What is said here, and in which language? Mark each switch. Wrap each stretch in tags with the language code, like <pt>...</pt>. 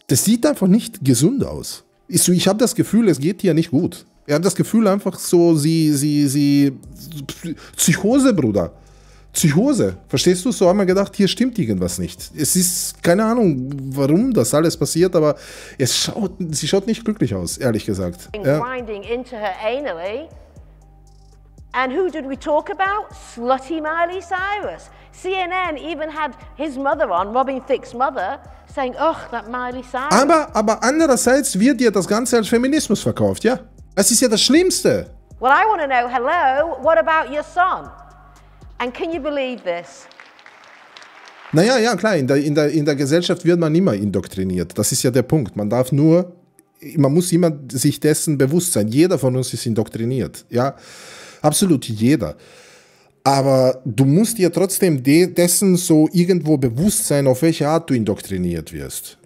<de>Das sieht einfach nicht gesund aus. Ich habe das Gefühl, es geht hier nicht gut. Ich habe das Gefühl einfach so, Psychose, Bruder. Psychose, verstehst du? So haben wir gedacht, hier stimmt irgendwas nicht. Es ist, keine Ahnung, warum das alles passiert, aber sie schaut nicht glücklich aus, ehrlich gesagt.</de> <en>Grinding into her anally. And who did we talk about? Slutty Miley Cyrus. CNN even had his mother on, Robin Thicke's mother, saying, oh, that Miley Cyrus.</en> <de>Aber andererseits wird dir das Ganze als Feminismus verkauft, ja? Das ist ja das Schlimmste.</de> <en>Well, I want to know, hello, what about your son? And can you believe this?</en> <de>Naja, ja, klar, in der Gesellschaft wird man immer indoktriniert. Das ist ja der Punkt. Man muss immer sich dessen bewusst sein. Jeder von uns ist indoktriniert. Ja, absolut jeder. Aber du musst dir trotzdem dessen so irgendwo bewusst sein, auf welche Art du indoktriniert wirst.</de>